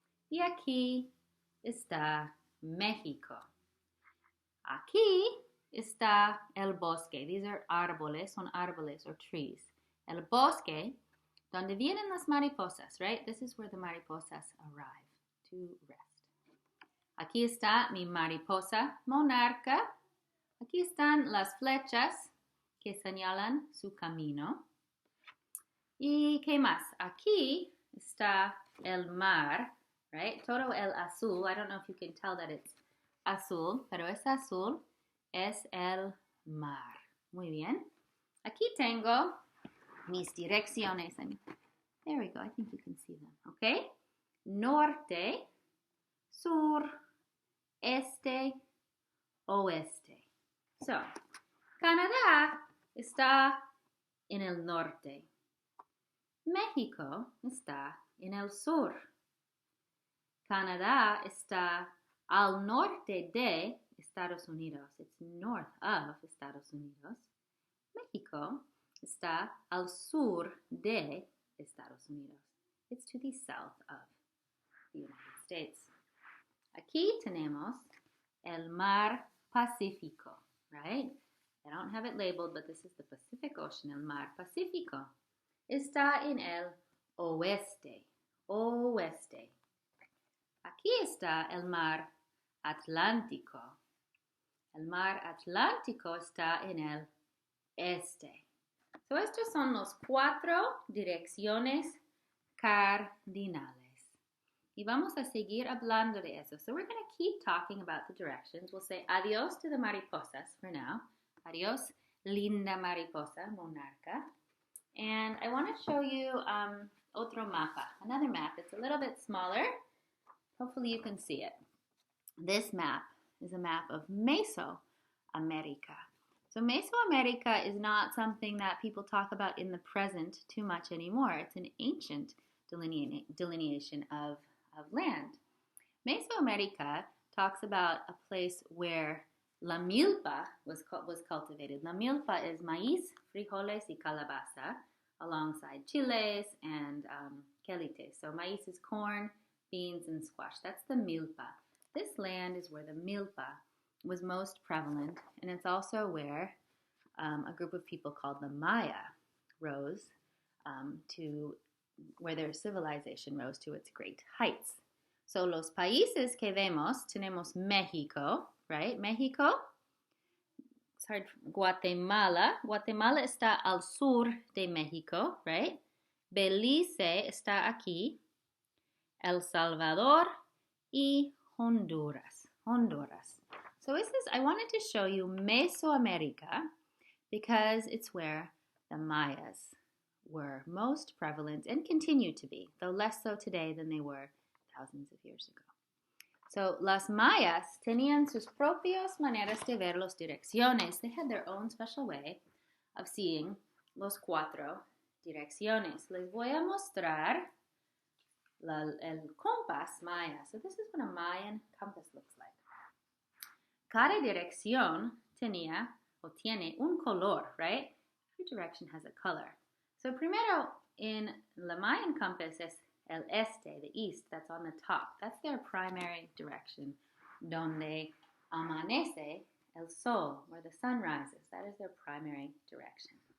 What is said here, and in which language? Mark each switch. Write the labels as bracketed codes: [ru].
[es] Y aquí está México. Aquí está el bosque. [en] These are [es] árboles, son árboles [en] or trees. [es] El bosque, donde vienen las mariposas, [en] right? This is where the mariposas arrive to rest. [es] Aquí está mi mariposa monarca. Aquí están las flechas que señalan su camino. ¿Y qué más? Aquí está el mar, [en] right? [es] Todo el azul. [en] I don't know if you can tell that it's azul, [es] pero es azul. Es el mar. Muy bien. Aquí tengo mis direcciones. [en] There we go. I think you can see them. Okay? [es] Norte, sur, este, oeste. So, Canadá está en el norte. México está en el sur. Canadá está al norte de Estados Unidos. [en] It's north of Estados Unidos. [es] México está al sur de Estados Unidos. [en] It's to the south of the United States. [es] Aquí tenemos el mar Pacífico, [en] right? I don't have it labeled, but this is the Pacific Ocean, [es] el mar Pacífico. Está en el oeste, oeste. Aquí está el mar Atlántico. El mar Atlántico está en el este. So, estos son los 4 direcciones cardinales. Y vamos a seguir hablando de eso. [en] So, we're going to keep talking about the directions. We'll say adios to the mariposas for now. [es] Adios, linda mariposa, monarca. [en] And I want to show you [es] otro mapa, [en] another map. It's a little bit smaller. Hopefully you can see it. This map is a map of Meso, Mesoamerica. So Mesoamerica is not something that people talk about in the present too much anymore. It's an ancient delineation of land. Mesoamerica talks about a place where la milpa was cultivated. La milpa is [es] maíz, frijoles, y calabaza, [en] alongside chiles and quelite. So maíz is corn, beans, and squash. That's the milpa. This land is where the milpa was most prevalent, and it's also where a group of people called the Maya rose to where their civilization rose to its great heights. [es] So los países que vemos, tenemos México, [en] right? México, it's hard, Guatemala. [es] Guatemala está al sur de México, [en] right? [es] Belice está aquí. El Salvador y Honduras. [en] So I wanted to show you Mesoamerica because it's where the Mayas were most prevalent and continue to be, though less so today than they were thousands of years ago. [es] So las Mayas tenían sus propias maneras de ver las direcciones. [en] They had their own special way of seeing [es] los cuatro direcciones. Les voy a mostrar el compás Maya. [en] So this is what a Mayan compass looks like. [es] Cada dirección tenía o tiene un color, [en] right? Every direction has a color. So primero in la Mayan compass [es] es el este, [en] the east, that's on the top. That's their primary direction. [es] Donde amanece el sol, [en] where the sun rises. That is their primary direction.